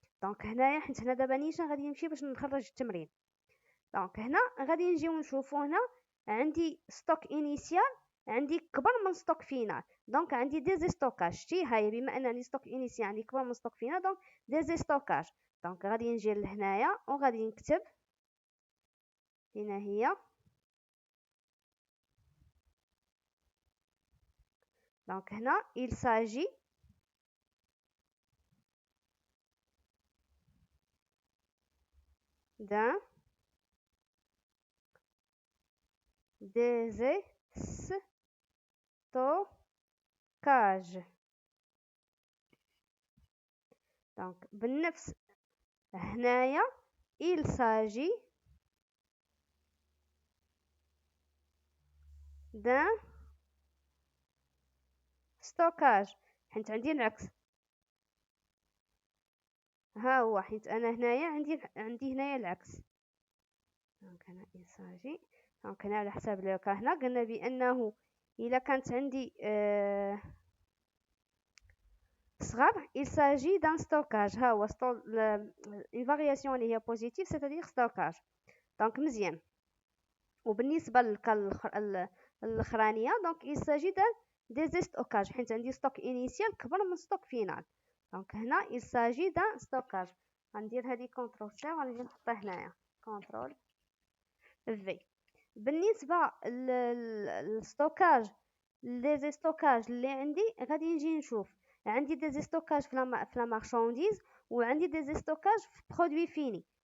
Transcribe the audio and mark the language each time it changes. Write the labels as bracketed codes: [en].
[ar] دونك هنايا حيت هنا دابا نيشان غادي نمشي باش نخرج التمرين. دونك هنا غادي نجيو نشوفو هنا عندي ستوك انيسيال عندي كبر من ستوك فينال. دونك عندي دي ستوكاج. شتي هاي بما ان عندي ستوك انيسيال عندي كبر من ستوك فينال، دونك دي ستوكاج. دونك غادي نجي لهنايا وغادي نكتب هنا هي. دونك هنا [fr] il s'agit d'un déstockage. [ar] دونك بالنفس هنايا [fr] il s'agit d'un stockage، [ar] حيت عندي العكس. ها هو حيت انا هنايا عندي هنايا العكس. دونك هنا [fr] il s'agit. [ar] دونك هنا على حساب لوكا هنا قلنا بانه الا كانت عندي صغر [fr] il s'agit d'un stockage. [ar] ها هو [fr] une variation [ar] اللي هي [fr] positive c'est-à-dire stockage. [ar] دونك مزيان. وبالنسبه الاخرانيه دونك [fr] il s'agit d'un déstockage [ar] حيت عندي ستوك انيسيال كبر من ستوك فينال. دونك هنا [fr] il s'agit d'un stockage. [ar] غندير هذه كونترول سي وغنجي نحطها هنايا كونترول في. بالنسبه للستوكاج لي ستوكاج اللي عندي غادي نجي نشوف عندي دي ستوكاج في لا مارشانديز وعندي دي ستوكاج في برودوي فيني.